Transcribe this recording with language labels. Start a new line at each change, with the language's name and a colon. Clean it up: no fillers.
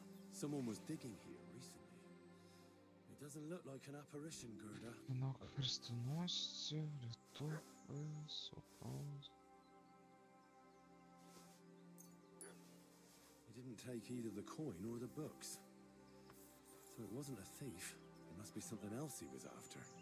English: Someone was digging here recently. It doesn't look like an apparition, Gerda.
Ukrainian: Знак хрестоносця, літопис, опаз.
English: He didn't take either the coin or the books. So it wasn't a thief. It must be something else he was after.